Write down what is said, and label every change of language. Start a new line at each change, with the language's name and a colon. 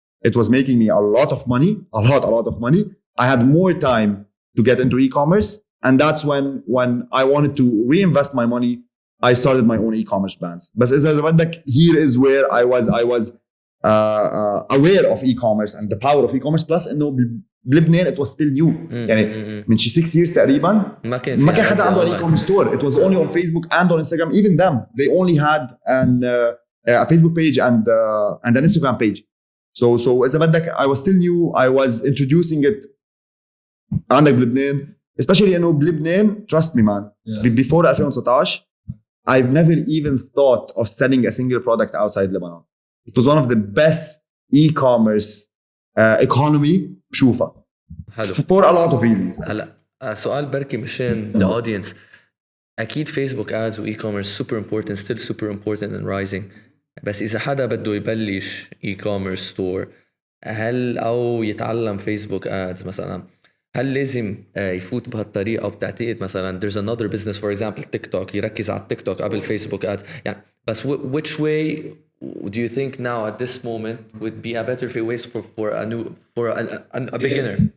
English: It was making me a lot of money, a lot of money. I had more time to get into e-commerce. and that's when I wanted to reinvest my money. I started my own e-commerce brands. But here is where I was aware of e-commerce and the power of e-commerce. Plus
Arabic: انه بلبنان
English: it was still new.
Arabic: يعني من 6 years تقريبا ما كان حدا عنده
English: an e-commerce store. It was only on Facebook and on Instagram. Even them, they only had a Facebook page and an Instagram page. So
Arabic: إذا بدك,
English: I was still new. I was introducing it
Arabic: عندك بلبنان,
English: especially
Arabic: إنه بلبنان,
English: trust me man, before 2019 I've never even thought of selling a single product outside Lebanon. It was one of the best e-commerce economy بشوفها. For a lot of reasons.
Arabic: هلا سؤال بركي مشان the audience.
English: أكيد Facebook ads و e-commerce super important, still super important and rising.
Arabic: بس إذا حدا بده يبلش e-commerce store, هل أو يتعلم Facebook ads مثلا, هل لازم يفوت بهالطريقة, أو بتعتقد مثلا
English: there's another business for example TikTok,
Arabic: يركز على TikTok قبل Facebook ads يعني, بس
English: which way do you think now at this moment would be a better ways for a beginner?